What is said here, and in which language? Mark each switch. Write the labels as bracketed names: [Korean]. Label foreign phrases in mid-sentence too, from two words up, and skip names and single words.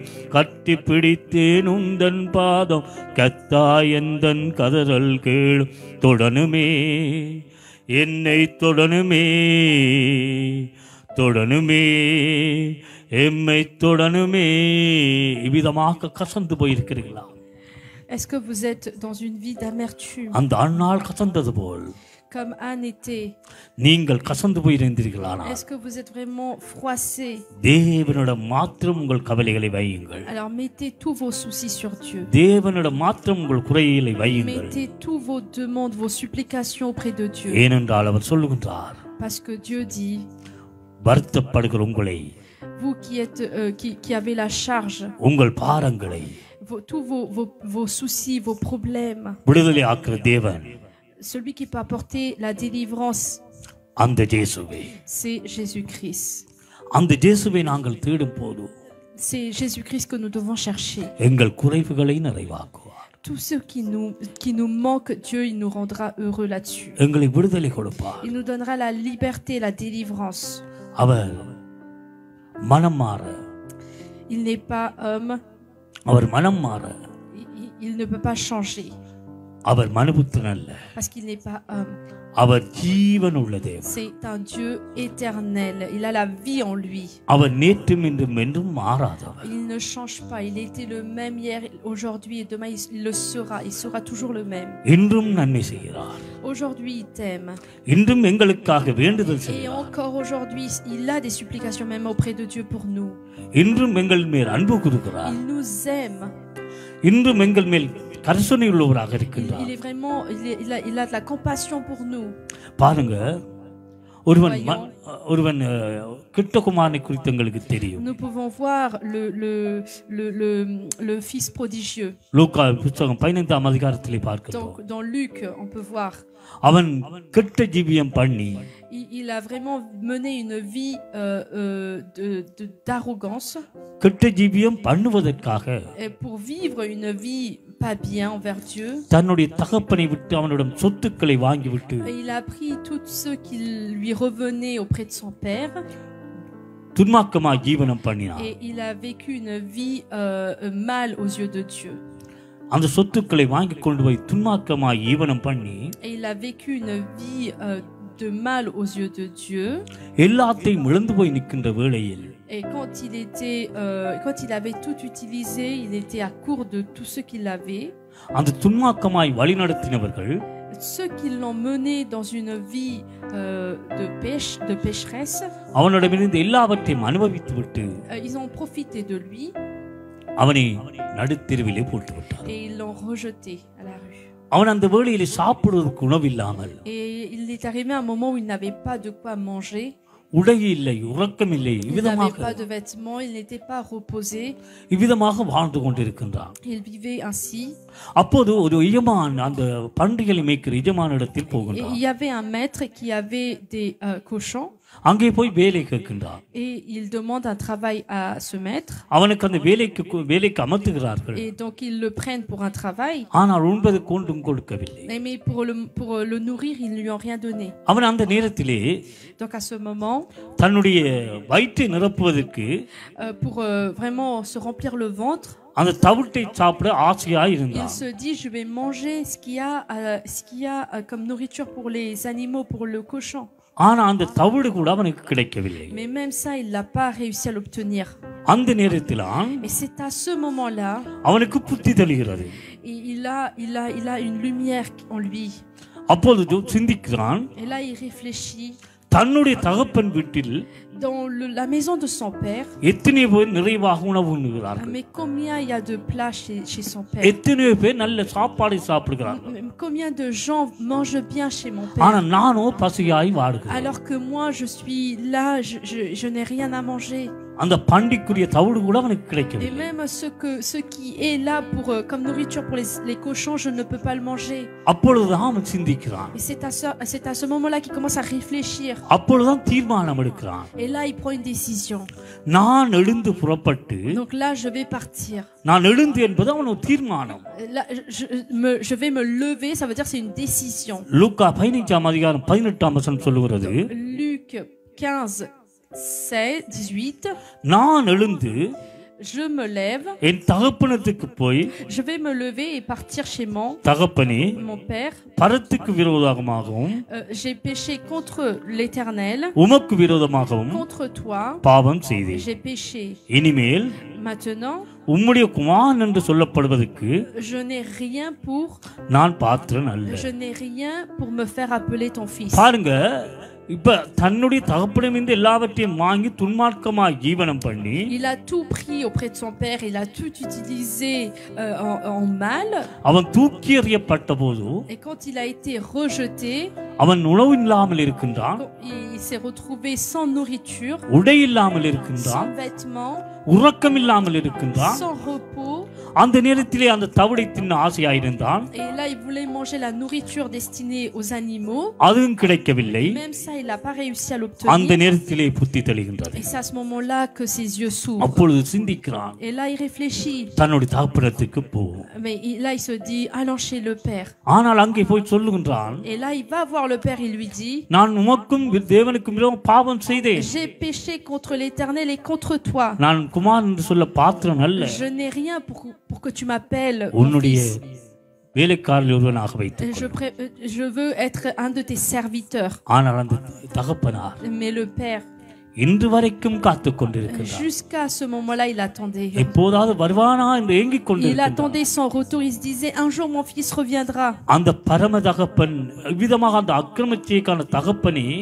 [Tamil] கட்டி பிடித்தேன் உந்தன் பாதம் கத்தாய் எந்தன் கதறல் கேளும். தொடனுமே என்னை தொடனுமே தொடனுமே எம்மை தொடனுமே. இவ்விதமாக கசந்து போயிருக்கிறீர்களா? [French] Est-ce que vous êtes dans une vie d'amertume? [Tamil] அந்த அந்நாள் கசந்தது போல் [French] Comme Anne était. [Tamil] நீங்கள் கசந்து போயிருந்தீர்களா? [French] Est-ce que vous êtes vraiment froissé? [Tamil] தேவனிடம் மாத்திரம் உங்கள் கவலைகளை வையுங்கள். [French] Alors mettez tous vos soucis sur Dieu. [Tamil] தேவனிடம் மாத்திரம் உங்கள் குறைகளை வையுங்கள். [French] Mettez tous vos demandes, vos supplications auprès de Dieu. [Tamil] ஏனென்றால் அவர் சொல்லுகின்றார், [French] Parce que Dieu dit, [Tamil] வருத்தப்படுகிற உங்களை, [French] vous qui êtes qui avez la charge, [Tamil] உங்கள் பாரங்களை, [French] tous vos soucis, vos problèmes, [Tamil] விடுதலை ஆக்குற தேவன், [French] celui qui peut apporter la délivrance, [Tamil] அந்த இயேசுவே. [French] c'est Jésus-Christ. [Tamil] அந்த இயேசுவை நாங்கள் தேடும் போது [French] C'est Jésus-Christ que nous devons chercher. [Tamil] எங்கள் குறைவுகளை நிறைவாக்குவார். [French] Tout ce qui nous manque, Dieu, il nous rendra heureux là-dessus. [Tamil] எங்களை விடுதலை கொடுப்பார். [French] Il nous donnera la liberté, la délivrance. [Tamil] அவர் மனம் மாற, [French] Il n'est pas homme, [Tamil] அவர் மனம் மாற, [French] il ne peut pas changer [Tamil] அவர் மனுபுத்திரன் அல்ல, [French] parce qu'il n'est pas homme. [Tamil] அவர் ஜீவன் உள்ள தேவன். [French] C'est un Dieu éternel. Il a la vie en lui. [Tamil] அவர் நேற்றும் இன்றும் என்றும் மாறாதவர். [French] Il ne change pas. Il était le même hier, aujourd'hui et demain. Il le sera. Il sera toujours le même. [Tamil] இன்றும் நன்மை செய்கிறார். [French] Aujourd'hui, il t'aime. [Tamil] இன்றும் எங்களுக்காக வேண்டுதல் [French] Et [Tamil] செய்கிறார். [French] encore aujourd'hui, il a des supplications même auprès de Dieu pour nous. [Tamil] இன்றும் எங்கள் மேல் அன்பு கூறுகிறார். [French] Il nous aime. [Tamil] இன்றும் எங்கள் மேல் கரிசனை உள்ளவராக [French] Il [Tamil] இருக்கின்றார். [French] est vraiment, il a de la compassion pour nous. [Tamil] பாருங்க, ஒருவன் கிட்டகுமாரனை குறித்து எங்களுக்கு தெரியும். [French] Nous pouvons voir le fils prodigieux. [Tamil] லூக்கா புத்தகம் 15ஆம் அதிகாரத்திலே பார்க்கிறோம். [French] Donc dans Luc, on peut voir. [Tamil] அவன் கெட்ட ஜீவியம் பண்ணி [French] Il a vraiment mené une vie d'arrogance. [Tamil] கெட்ட ஜீவியம் பண்ணுவதற்காக [French] Et pour vivre une vie pas bien envers Dieu, [Tamil] தன்னுடைய தகப்பனை விட்டு அவனிடம் சொத்துக்களை வாங்கிவிட்டு [French] il a pris tout ce qui lui revenait auprès de son père. [Tamil] துன்மார்க்கமாய் ஜீவனம் பண்ணினான். [French] Et il a vécu une vie mal aux yeux de Dieu. [Tamil] அந்த சொத்துக்களை வாங்கி கொண்டு போய் துன்மார்க்கமாய் ஜீவனம் பண்ணி [French] Et il a vécu une vie de mal aux yeux de Dieu. [Tamil] எல்லாத்தையும் இழந்து போய் நிற்கின்ற வேளையில் [French] Et quand il avait tout utilisé, il était à court de tout ce qu'il avait. [Tamil] அந்த துன்மார்க்கமாய் வழிநடத்தினவர்கள் [French] Ceux qui l'ont mené dans une vie de pécheresse, [Tamil] அவனிடமிருந்து எல்லாவற்றையும் அனுபவித்துவிட்டு [French] ils ont profité de lui [Tamil] அவனை நடுத்தெருவிலே போட்டு விட்டார். [French] et ils l'ont rejeté à la rue. [Tamil] அவன் அந்த வேளையிலே சாப்பிடுவதற்கு உணவில்லாமல், [French] Et il est arrivé un moment où il n'avait pas de quoi manger. [Tamil] உடை இல்லை, உறக்கம் இல்லை, [French] Il n'avait [Tamil] இவ்விதமாக [French] pas de vêtements, il n'était pas reposé. [Tamil] இவ்விதமாக வாழ்ந்து கொண்டிருக்கின்றான். [French] Il vivait ainsi. [Tamil] அப்போது ஒரு எஜமான் அந்த பன்றிகளை மேய்க்கிற எஜமான இடத்தில் [French] Et [Tamil] போகின்றான். [French] il y avait un maître qui avait des cochons. [Tamil] அங்கே போய் வேலை கேட்கின்றான். [French] Et il demande un travail à ce maître. [Tamil] அவனுக்கு அந்த வேலைக்கு அமர்த்துகிறார்கள். [French] Et donc ils le prennent pour un travail. [Tamil] ஆனால் உண்பதற்கு ஒன்றும் கொடுக்கவில்லை. [French] Mais pour le nourrir, ils ne lui ont rien donné. [Tamil] அவன் அந்த நேரத்திலே [French] Donc à ce moment, [Tamil] தன்னுடைய வயிற்றை நிரப்புவதற்கு [French] pour vraiment se remplir le ventre, [Tamil] அந்த தவிட்டை சாப்பிட ஆசையாய் [French] il [Tamil] இருந்தான். [French] se dit je vais manger ce qu'il y a comme nourriture pour les animaux, pour le cochon. [Tamil] ஆனா அந்த தவிடு கூட அவனுக்கு கிடைக்கவில்லை. [French] Mais même ça, il n'a pas réussi à l'obtenir. [Tamil] அந்த நேரத்தில் [French] Et c'est à ce moment-là, [Tamil] அவனுக்கு புத்தி தெளிகிறது. [French] il a une lumière en lui. [Tamil] அப்பொழுது சிந்திக்கிறான், [French] Et là, il réfléchit. [Tamil] தன்னுடைய தகப்பன் வீட்டில் [French] Dans la maison de son père, [Tamil] எத்தனை பேர் நிறைவாக உணவு உண்ணுகிறார்கள், [French] mais combien il y a de plats chez son père? [Tamil] எத்தனை பேர் நல்ல சாப்பாடை சாப்பிடுகிறார்கள். [French] Combien de gens mangent bien chez mon [Tamil] ஆனா [French] père? [Tamil] நானோ பசியாய் வாடுகிறேன். [French] Alors que moi, je suis là, je n'ai rien à manger. [Tamil] அந்த பண்டிக்குரிய தவிடு கூட அவனுக்கு [French] Et [Tamil] கிடைக்கவில்லை. [French] même ce qui est là comme nourriture pour les cochons, je ne peux pas le manger. [Tamil] அப்பொழுதுதான் அவன் சிந்திக்கிறான். [French] Et c'est à ce moment-là qu'il commence à réfléchir. [Tamil] அப்பொழுதுதான் தீர்மானம் எடுக்கிறான். [French] Et là, il prend une décision. [Tamil] நான் எழுந்து புறப்பட்டு, [French] Donc là, je vais partir. [Tamil] நான் எழுந்து என்பது அவனோட தீர்மானம். [French] Là, je vais me lever, ça veut dire c'est une décision. [Tamil] லூக்கா 15ஆம் அதிகாரம் 18ஆம் வசனம் சொல்லுகிறது, [French] Luc 15:18. [Tamil] நான் எழுந்து [French] Je me lève, [Tamil] என் தகப்பனத்துக்கு போய், [French] je vais me lever et partir chez [Tamil] தகப்பனே [French] mon père. [Tamil] பரத்துக்கு விரோதமாகவும் [French] J'ai péché contre l'Éternel, [Tamil] உமக்கு விரோதமாகவும் [French] contre toi, [Tamil] பாவம் செய்தேன். [French] j'ai péché. [Tamil] இனிமேல் [French] Maintenant, [Tamil] உம்முடைய குமாரன் என்று சொல்லப்படுவதற்கு [French] je n'ai rien [Tamil] நான் பாத்திரன் அல்ல. [French] je n'ai rien pour me faire appeler ton fils. [Tamil] பாருங்க, இப்ப தன்னுடைய தகப்பனிடமிருந்து எல்லாவற்றையும் வாங்கி துன்மார்க்கமாய் ஜீவனம் பண்ணி [French] Il a tout pris auprès de son père, il a tout utilisé en mal. [Tamil] அவன் தூக்கி எறியப்பட்ட போது [French] Et quand il a été rejeté, [Tamil] அவன் உணவு இல்லாமல் இருக்கின்றான், [French] il s'est retrouvé sans nourriture, [Tamil] உடை இல்லாமல் இருக்கின்றான், [French] sans vêtements, [Tamil] உறக்கம் இல்லாமல் இருக்கின்றான். [French] sans repos. [Tamil] அந்த நேரத்திலே அந்த தவிடை தின்ன ஆசையாயிருந்தான். [French] Et là, il voulait manger la nourriture destinée aux animaux. [Tamil] அதுவும் கிடைக்கவில்லை. [French] Même ça, il n'a pas réussi à [Tamil] அந்த [French] l'obtenir. [Tamil] நேரத்திலே புத்தி தெளிகின்றது. [French] Et c'est à ce moment-là que ses yeux s'ouvrent. [Tamil] அப்பொழுது சிந்திக்கிறான், [French] Et là, il réfléchit. [Tamil] தன்னுடைய தகப்பனத்துக்கு போவோம். [French] Mais là, il se dit, allons chez le père. [Tamil] ஆனால் அங்கே போய் சொல்லுகின்றான், [French] Et là, il va voir le père, il lui dit, [Tamil] நான் உமக்கும் தேவனுக்கும் விரோதமாக பாவம் செய்தேன். [French] j'ai péché contre l'Éternel et contre toi. [Tamil] நான் குமாரன் என்று சொல்ல பாத்திரம் அல்ல. [French] Je n'ai rien pour que tu m'appelles mon [Tamil] உன்னுடைய [French] fils. [Tamil] வேலைக்காரர் ஒருவனாக வைத்து. [French] Je veux être un de tes serviteurs. [Tamil] ஆனால் அந்த தகப்பனார் [French] Mais le père, [Tamil] இன்று வரைக்கும் காத்துக் கொண்டிருக்கிறார். [French] jusqu'à ce moment-là, il attendait. [Tamil] எப்போதாவது வருவானா என்று ஏங்கிக் [French] Il [Tamil] கொண்டிருக்கிறார். [French] attendait son retour. Il se disait, un jour mon fils reviendra. [Tamil] அந்த பரம தகப்பன் விதமாக அந்த அக்கிரமச்சைக்கான தகப்பனே